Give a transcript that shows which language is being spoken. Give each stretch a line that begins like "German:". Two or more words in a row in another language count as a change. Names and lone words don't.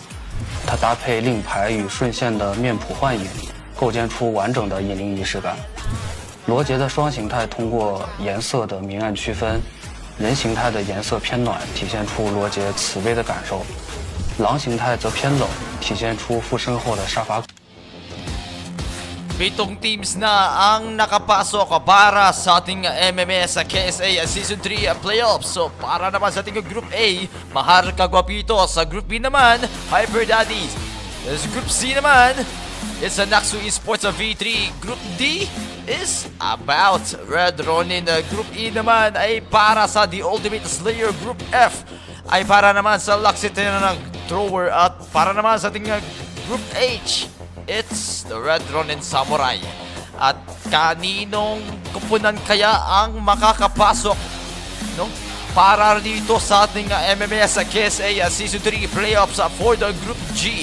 Chinese: 它搭配令牌与顺线的面谱幻影，构建出完整的引领仪式感。罗杰的双形态通过颜色的明暗区分，人形态的颜色偏暖，体现出罗杰慈悲的感受；狼形态则偏冷，体现出附身后的杀伐。
Filipino: Pitong teams na ang nakapasok para sa ating MMAS-KSA Season 3 Playoffs. So para naman sa ating Group A, Mahar Kagwapito. Sa Group B naman, Hyper Daddies. Sa Group C naman,
English: it's a Naksu Esports V3. Group D is about Red Ronin.
Filipino: Group E naman ay para sa The Ultimate Slayer. Group F ay para naman sa Laxitin ng Thrower. At para naman sa ating Group H,
English: it's the Red Ronin Samurai.
Filipino: At kaninong kupunan kaya ang makakapasok para dito sa ating MMAS-KSA Season 3 Playoffs
English: for the Group G?